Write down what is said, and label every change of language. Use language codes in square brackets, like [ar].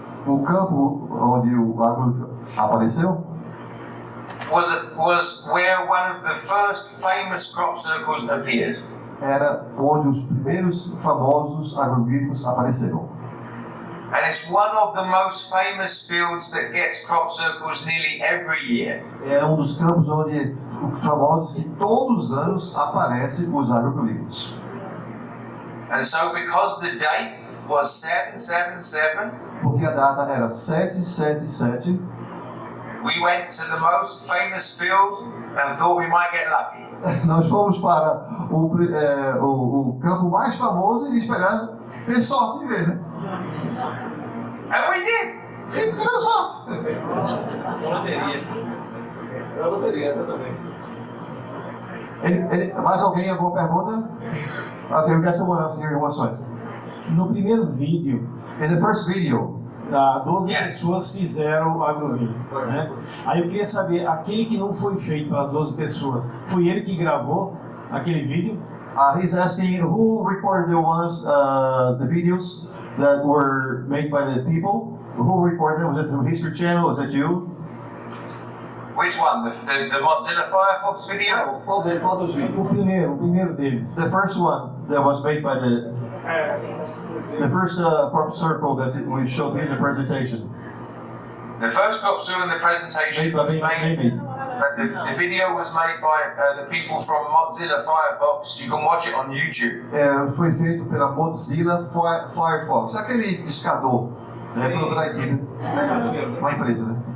[pt] o campo onde o agroglifo apareceu [en] was where one of the first famous crop circles appeared. [pt] era onde os primeiros famosos agroglifos apareceram. [en] And it's one of the most famous fields that gets crop circles nearly every year. [pt] É um dos campos onde famosos que todos os anos aparecem os agroglifos. [en] And so because the date was 777, [pt] Porque a data era 777, [en] we went to the most famous field and thought we might get lucky. [pt] nós fomos para o campo mais famoso e esperando ter sorte de ver, né? [en] And we did. [pt] E tirou sorte. É loteria também. Mais alguém, alguma pergunta? [en] Okay, we got someone else here who wants to. [pt] No primeiro vídeo, [en] In the first video, [pt] 12 pessoas fizeram o agroglifo, né? Aí eu queria saber, aquele que não foi feito pelas 12 pessoas, foi ele que gravou aquele vídeo? [en] he's asking who recorded the videos that were made by the people. Who recorded them? Was it the History Channel? Was it you? Which one? The Mozilla Firefox video? [pt] Qual dos vídeos? O primeiro deles. [en] The first one that was made by the first crop circle that we showed in the presentation. The first crop circle in the presentation Made by was made. maybe. The video was made by the people from Mozilla Firefox. You can watch it on YouTube. [pt] Foi feito pela Mozilla Firefox, aquele discador, né? Produto da equipe, uma empresa, né?